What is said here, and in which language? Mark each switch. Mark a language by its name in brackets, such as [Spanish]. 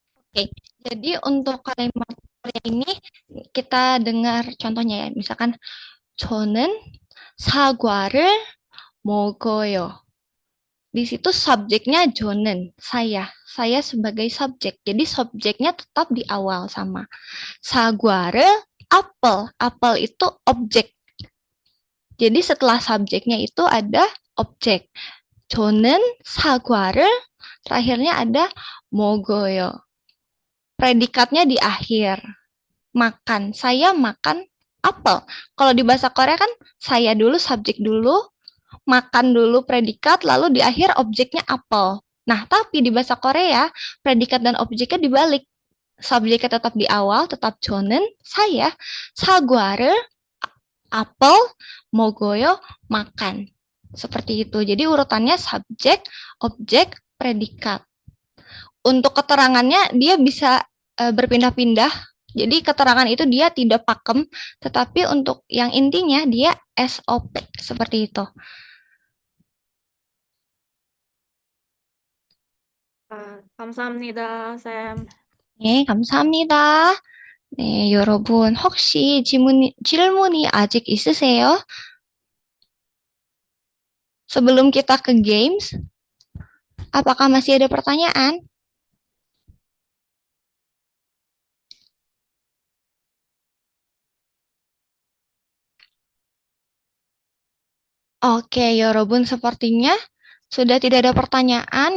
[Indonesian] Oke, jadi untuk kalimat Korea ini kita dengar contohnya ya, misalkan [Korean] 저는 사과를 먹어요. [Indonesian] Di situ subjeknya 저는, saya sebagai subjek. Jadi subjeknya tetap di awal sama. 사과를 apel, apel itu objek. Jadi setelah subjeknya itu ada objek. [Korean] 저는 사과를 [Indonesian] terakhirnya ada 먹어요. Predikatnya di akhir. Makan. Saya makan apel. Kalau di bahasa Korea kan saya dulu subjek dulu, makan dulu predikat, lalu di akhir objeknya apel. Nah, tapi di bahasa Korea predikat dan objeknya dibalik. Subjeknya tetap di awal, tetap 저는 saya, 사과를 apel, 먹어요 makan. Seperti itu. Jadi urutannya subjek, objek, predikat. Untuk keterangannya dia bisa berpindah-pindah. Jadi keterangan itu dia tidak pakem, tetapi untuk yang intinya dia SOP seperti itu. [Korean] 감사합니다, Sam. 네, 감사합니다. 네, 여러분 혹시 질문이 아직 있으세요? [Indonesian] Sebelum kita ke games, apakah masih ada pertanyaan? Oke, [Korean] 여러분 [Indonesian] sepertinya sudah tidak ada pertanyaan.